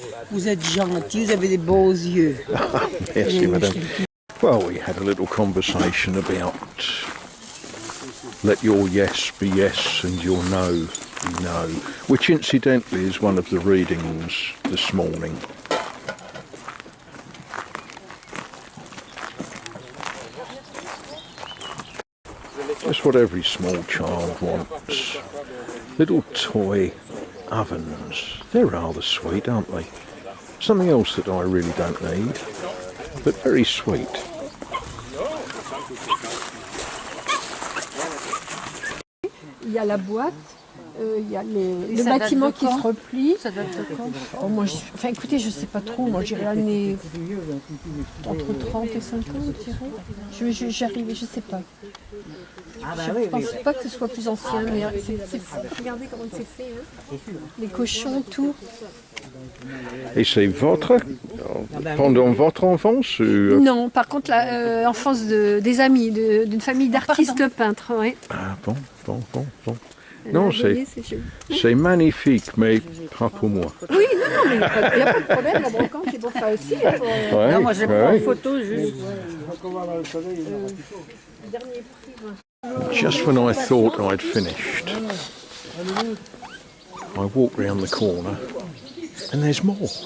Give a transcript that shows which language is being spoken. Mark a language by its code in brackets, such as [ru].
[fr] Vous êtes gentil, vous avez des beaux yeux. Merci, madame. [en] Well, we had a little conversation about let your yes be yes and your no be no, which incidentally is one of the readings this morning. Just what every small child wants. Little toy ovens. They're rather sweet, aren't they? Something else that I really don't need, but very sweet. [fr] Il y a la boîte, il y a le bâtiment qui se replie. Ça date de quand? Oh, moi, enfin écoutez, je sais pas trop, moi je dirais l'année entre 30 et 50, je dirais. J'arrive, je sais pas. Je pense pas que ce soit plus ancien, mais c'est fou. Regardez comment c'est fait, hein. Les cochons, tout. Et c'est votre pendant votre enfance Non, par contre, l'enfance des amis, d'une famille d'artistes peintres. Ouais. Ah bon. Non, c'est magnifique, mais pas pour moi. Oui, non, mais il n'y a pas de problème, la brocante, c'est pour ça aussi. Ouais, Non, moi je prends une photo juste. Dernier prix. [en] Just when I thought I'd finished, I walk round the corner and there's more.